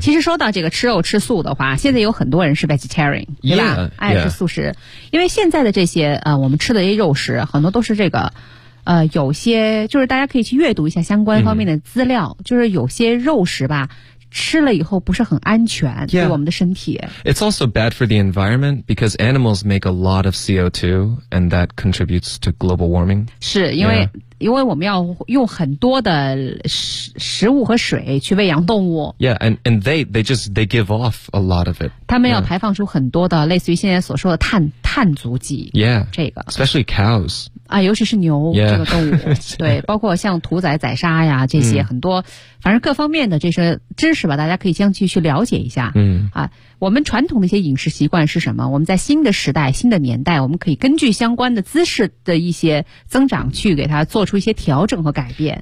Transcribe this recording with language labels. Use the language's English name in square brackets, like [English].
[Chinese] 其实说到这个吃肉吃素的话，现在有很多人是 vegetarian， 对吧？ [English] Yeah, [Chinese] 爱吃素食， [English] yeah. [Chinese] 因为现在的这些我们吃的这些肉食，很多都是这个有些就是大家可以去阅读一下相关方面的资料，嗯、就是有些肉食吧。吃了以后不是很安全、 [English] yeah. [Chinese] 对我们的身体。 [English] It's also bad for the environment because animals make a lot of CO2 and that contributes to global warming. [Chinese] 是因为、 [English] yeah. [Chinese] 因为我们要用很多的食物和水去喂养动物。 [English] Yeah, and they give off a lot of it. [Chinese] 他们要排放出很多的、 [English] yeah. [Chinese] 类似于现在所说的碳足迹。 [English] Yeah. [Chinese] 这个。 [English] Especially cows. [Chinese] 啊，尤其是牛、 [English] yeah. [Chinese] 这个动物，对，包括像屠宰宰杀呀这些、嗯、很多，反正各方面的这些知识吧，大家可以将继续了解一下。嗯啊，我们传统的一些饮食习惯是什么？我们在新的时代、新的年代，我们可以根据相关的姿势的一些增长，去给它做出一些调整和改变。